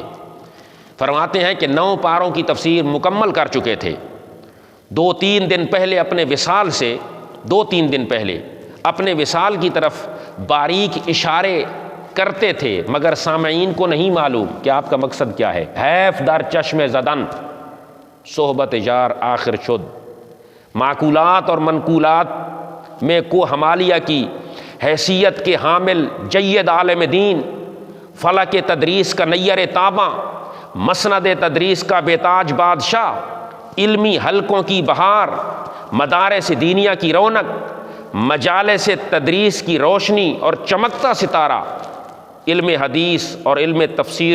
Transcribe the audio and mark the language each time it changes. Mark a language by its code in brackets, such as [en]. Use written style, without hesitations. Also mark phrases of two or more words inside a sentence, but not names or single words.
[ur] فرماتے ہیں کہ 9 پاروں کی تفسیر مکمل کر چکے تھے۔ 2-3 دن پہلے اپنے وصال کی طرف باریک اشارے کرتے تھے، مگر سامعین کو نہیں معلوم کہ آپ کا مقصد کیا ہے۔ [fa] حیف در چشم زدن صحبت یار آخر شد۔ [ur] معقولات اور منقولات میں کو حمالیہ کی حیثیت کے حامل جید عالم دین فلک تدریس کا نیر تاباں، مسند تدریس کا بیتاج بادشاہ، علمی حلقوں کی بہار، مدارس دینیہ کی رونق، مجالس تدریس کی روشنی اور چمکتا ستارہ، علم حدیث اور علم تفسیر